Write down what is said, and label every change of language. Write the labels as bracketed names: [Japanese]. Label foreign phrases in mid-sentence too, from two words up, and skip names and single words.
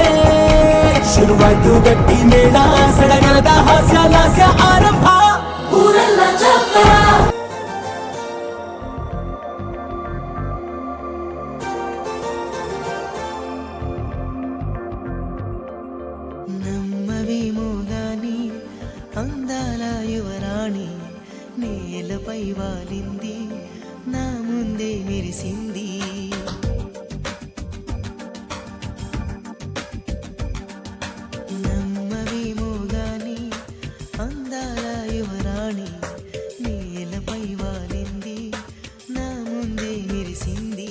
[Kannada] ಶುರುವಾಯ್ತು ಗಟ್ಟಿ ಮೇಳ, ಸಡಗರದ ಹಾಸ್ಯ ಲಾಸ್ಯ ಆರಂಭ. ಊರೆಲ್ಲ ಚಪ್ಪರ [Telugu] ನಮ್ಮ విమోగాని అందాల యువరాణి, నేలపై వాలింది నా ముందే మెరిసింది. ನಮ್ಮ విమోగాని అందాల యువరాణి, నేలపై వాలింది నా ముందే మెరిసింది.